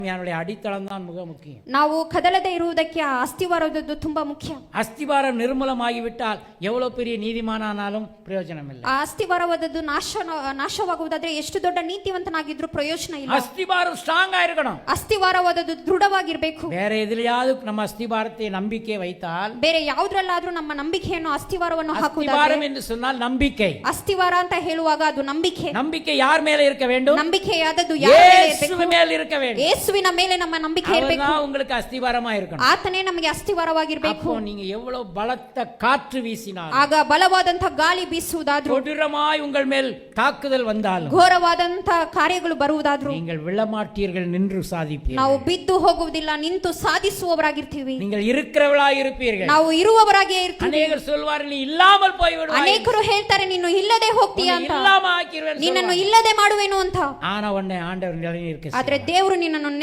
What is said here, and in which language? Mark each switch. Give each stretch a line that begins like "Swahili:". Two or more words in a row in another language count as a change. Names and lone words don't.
Tamil: என்னுடைய அடித்தளம் தான் மிக முக்கியம்.
Kannada: ನಾವು ಕದಲದೆ ಇರುವುದಕ್ಕೆ ಆ ಅಸ್ತಿವಾರದ್ದು ತುಂಬಾ ಮುಖ್ಯ.
Tamil: அஸ்திவாரம் நிர்மூலமாகிவிட்டால் எவ்வளவு பெரிய நீதிமானானாலும் பிரயோஜனம் இல்லை.
Kannada: ಆ ಅಸ್ತಿವಾರವಾದದ್ದು ನಾಶವಾಗುವುದಾದ್ರೆ ಎಷ್ಟು ದೊಡ್ಡ ನೀತಿವಂತನಾಗಿದ್ರು ಪ್ರಯೋಜನ ಇಲ್ಲ.
Tamil: அஸ்திவாரம் ஸ்ட்ராங்கா இருக்கணும்.
Kannada: ಅಸ್ತಿವಾರವಾದದ್ದು ದೃಢವಾಗಿರಬೇಕು.
Tamil: வேற எதிலையாவது நம்ம அஸ்திவாரத்தை நம்பிக்கை வைத்தால்,
Kannada: ಬೇರೆ ಯಾವುದ್ರಲ್ಲಾದ್ರೂ ನಮ್ಮ ನಂಬಿಕೆಯನ್ನು ಅಸ್ತಿವಾರವನ್ನು ಹಾಕುವುದಾದ್ರೆ,
Tamil: அஸ்திவாரம் என்று சொன்னால் நம்பிக்கை.
Kannada: ಅಸ್ತಿವಾರ ಅಂತ ಹೇಳುವಾಗ ಅದು ನಂಬಿಕೆ.
Tamil: நம்பிக்கை யார் மேல இருக்க வேண்டும்?
Kannada: ನಂಬಿಕೆಯಾದದ್ದು ಯಾರ ಮೇಲೆ ಇರಬೇಕು?
Tamil: இயேசு மேல இருக்க வேண்டும்.
Kannada: ಯೇಸುವಿನ ಮೇಲೆ ನಮ್ಮ ನಂಬಿಕೆ ಇರಬೇಕು.
Tamil: அவர்தான் உங்களுக்கு அஸ்திவாரமா இருக்கணும்.
Kannada: ಆತನೇ ನಮಗೆ ಅಸ್ತಿವಾರವಾಗಿರಬೇಕು.
Tamil: அப்போ நீங்க எவ்வளவு பலத்த காற்று வீசினாலும்,
Kannada: ಆಗ ಬಲವಾದಂತ ಗಾಳಿ ಬೀಸುವುದಾದ್ರೂ,
Tamil: கொடூரமாய் உங்கள் மேல் தாக்குதல் வந்தாலும்,
Kannada: ಘೋರವಾದಂತ ಕಾರ್ಯಗಳು ಬರುವುದಾದ್ರೂ,
Tamil: நீங்கள் விழமாட்டீர்கள், நின்று சாதிப்பீர்கள்.
Kannada: ನಾವು ಬಿದ್ದು ಹೋಗುವುದಿಲ್ಲ, ನಿಂತು ಸಾಧಿಸುವವರಾಗಿರ್ತೀವಿ.
Tamil: நீங்கள் இருக்கிறவளாய் இருப்பீர்கள்.
Kannada: ನಾವು ಇರುವವರಾಗಿಯೇ ಇರ್ತೀವಿ.
Tamil: அநேகர் சொல்வார்கள், நீ இல்லாமல் போய்விடுவாய்.
Kannada: ಅನೇಕರು ಹೇಳ್ತಾರೆ, ನೀನು ಇಲ್ಲದೆ ಹೋಗ್ತೀಯಾ ಅಂತ,
Tamil: இல்லாம ஆக்கிடுவேன்,
Kannada: ನಿನ್ನನ್ನು ಇಲ್ಲದೆ ಮಾಡುವೆನು ಅಂತ.
Tamil: ஆனா உன்னை ஆண்டவர் நிலைநிற்க
Kannada: ಆದ್ರೆ ದೇವರು ನಿನ್ನನ್ನು